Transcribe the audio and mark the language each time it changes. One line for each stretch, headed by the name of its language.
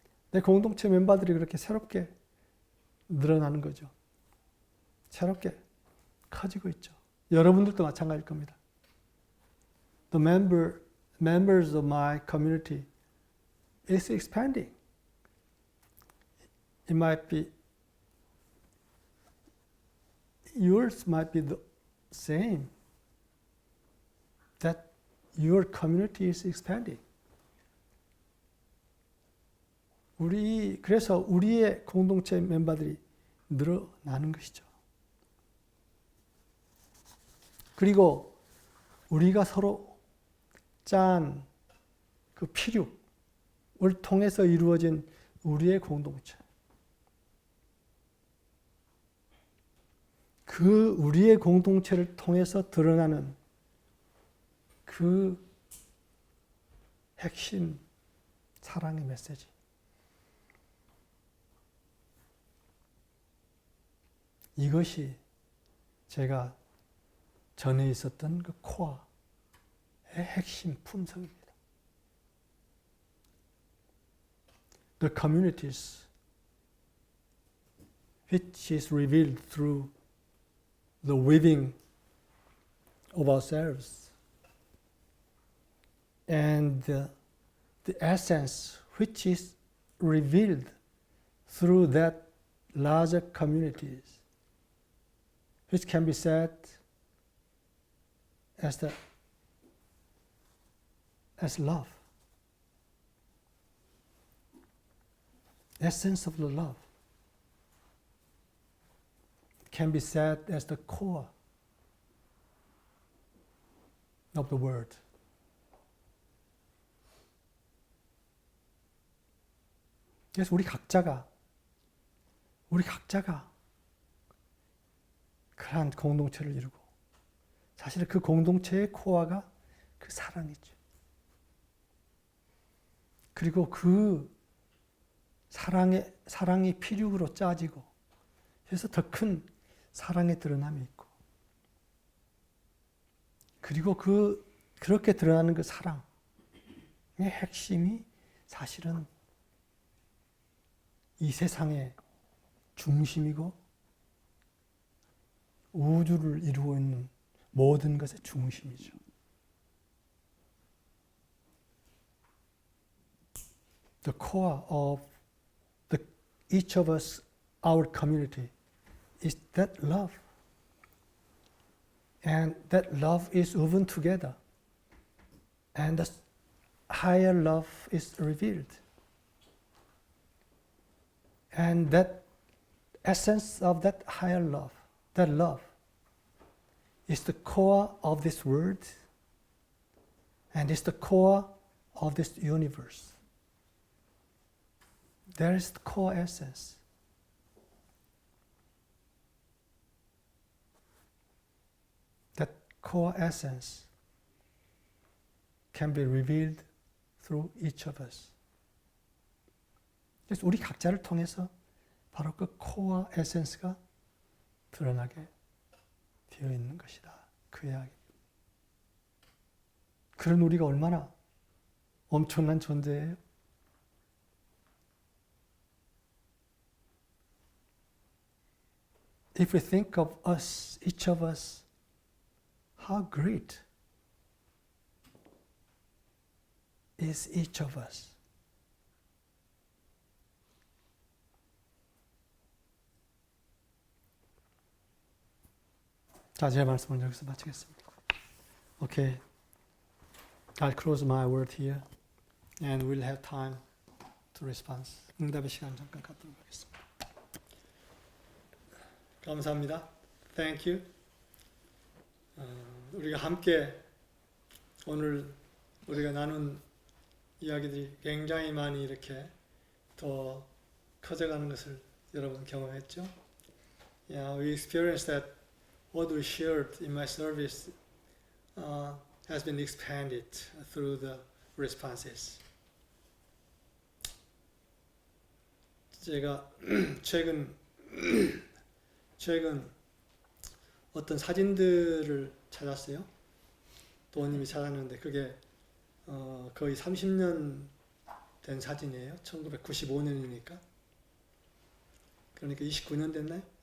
Korean: 내 공동체 멤버들이 그렇게 새롭게 늘어나는 거죠. 새롭게 커지고 있죠. 여러분들도 마찬가지일 겁니다.
English: The members of my community is expanding. It might be, yours might be the same. That your community is expanding.
Korean: 그래서 우리의 공동체 멤버들이 늘어나는 것이죠. 그리고 우리가 서로 짠 그 피륙을 통해서 이루어진 우리의 공동체. 그 우리의 공동체를 통해서 드러나는 그 핵심 사랑의 메시지. 이것이 제가 전에 있었던 그 코어의 핵심 품성입니다.
English: The communities which is revealed through the weaving of ourselves and the essence which is revealed through that larger communities, which can be said as love, essence of the love, can be said as the core of the word.
Korean: 그래서 우리 각자가 그러한 공동체를 이루고, 사실 그 공동체의 코어가 그 사랑이죠. 그리고 그 사랑이 피륙으로 짜지고, 그래서 더 큰 사랑의 드러남이 있고, 그리고 그렇게 드러나는 그 사랑의 핵심이 사실은 이 세상의 중심이고 우주를 이루고 있는 모든 것의 중심이죠.
English: The core of each of us, our community, is that love. And that love is woven together. And the higher love is revealed. And that essence of that higher love, that love, is the core of this world and is the core of this universe. There is the core essence. That core essence can be revealed through each of us.
Korean: 그래서 우리 각자를 통해서 바로 그 코어 에센스가 드러나게 되어 있는 것이다. 그 이야기. 그런 우리가 얼마나 엄청난 존재예요.
English: If we think of us, each of us, how great is each of us.
Korean: 자, 제 말씀을 여기서 마치겠습니다.
English: Okay, I'll close my word here, and we'll have time to respond.
Korean: 응답의 시간 잠깐 갖도록 하겠습니다. 감사합니다.
English: Thank you.
Korean: 우리가 함께 오늘 우리가 나눈 이야기들이 굉장히 많이 이렇게 더 커져가는 것을 여러분 경험했죠?
English: Yeah, we experienced that what we shared in my service has been expanded through the responses.
Korean: 제가 최근 어떤 사진들을 찾았어요. 도원님이 찾았는데 그게 거의 30년 된 사진이에요. 1995년이니까. 그러니까 29년 됐나요?